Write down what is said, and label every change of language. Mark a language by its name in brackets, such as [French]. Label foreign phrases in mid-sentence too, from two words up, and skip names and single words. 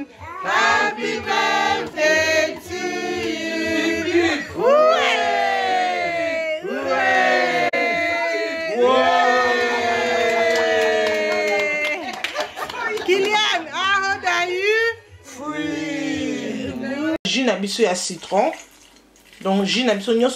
[English] Happy birthday to you. Hooray! Hooray! Kylian, how old are you? 3. [Lingala] Jus na biso ya citron. Donc jus na biso nyonso